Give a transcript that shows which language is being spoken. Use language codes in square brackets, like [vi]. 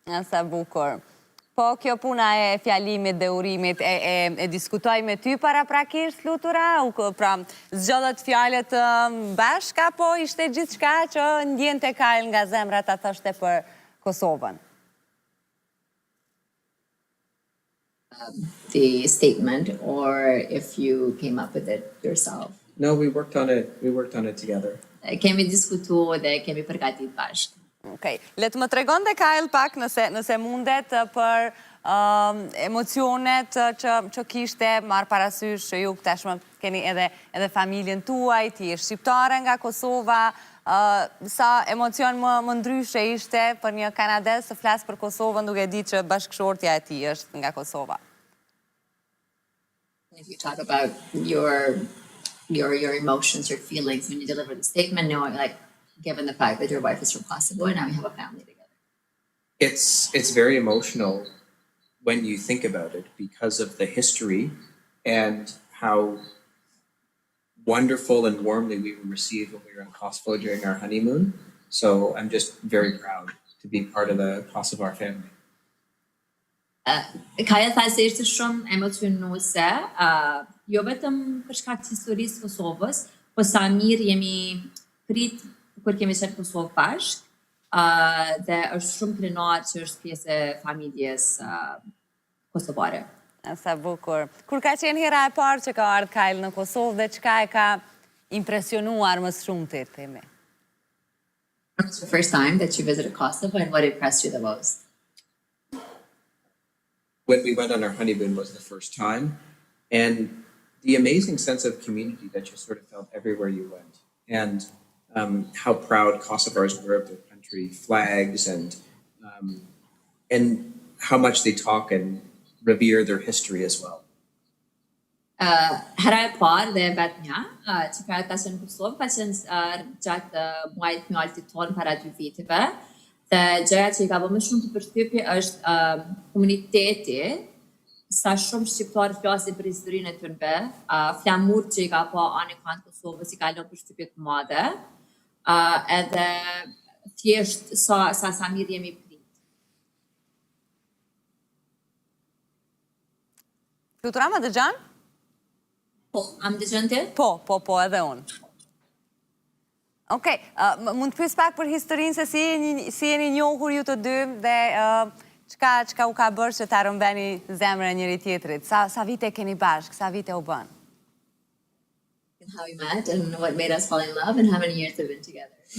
[sq] Sa bukur. Po kjo puna e fjalimit dhe urimit e diskutoj me ty paraprakisht, Flutura? Pra, zgjodhet fjalët bashka, po ishte gjithçka që ndjente Kyle nga zemra ta thoshte për Kosovën? [en] The statement, or if you came up with it yourself? No, we worked on it together. [sq] Kemi diskutu dhe kemi përgatit bashkë. Okej. Le të më tregon dhe Kyle pak nëse mundet për emocionet që kishte marrë parasysh që ju tashmë keni edhe familjen tuaj, ti je shqiptare nga Kosova, sa emocion më ndryshe ishte për një kanadez të flas për Kosovën duke ditë që bashkëshortja e tij është nga Kosova. [en] If you talk about your emotions, your feelings when you deliver the statement, knowing, like, given the fact that your wife is from Kosovo and now we have a family together. It's very emotional when you think about it because of the history and how wonderful and warmly we were received when we were in Kosovo during our honeymoon. So I'm just very proud to be part of the Kosovar family. [sq] Kaja tha se ishte shumë emocionuese, jo vetëm për shkak të historisë Kosovës, po sa mirë jemi prit kur kemi qenë Kosovë bashkë, dhe është shumë krenar që është pjesë e familjes kosovare. Sa bukur. Kur ka qenë hera e parë që ka ardhur Kyle në Kosovë dhe çka e ka impresionuar më shumë ti, themi? [en] was the first time that you visited Kosovo and what impressed you the most? When we went on our honeymoon was the first time, and the amazing sense of community that you sort of felt everywhere you went, and how proud Kosovars were of their country, flags, and how much they talk and revere their history as well. [sq] Hera e parë dhe vetë një, që ka qenë në Kosovë, ka qenë gjatë muajit mjaltit tonë para 2 viteve. Dhe gjëja që I ka bërë më shumë të përshtypje është komuniteti, sa shumë shqiptarë flasin për historinë e tyre, flamur që I ka pa anë kanë Kosovës I ka lënë përshtypje të mëdha, edhe thjesht sa mirë jemi prit. Flutura më dëgjon? Po, am dëgjon ti? Po, edhe unë. Okej, mund të pyes pak për historinë se si jeni njohur ju të dy dhe çka u ka bërë që ta rëmbeni zemrën njëri tjetrit? Sa vite keni bashkë? Sa vite u bën? [en] And how we met and what made us fall in love and how many years we've been together.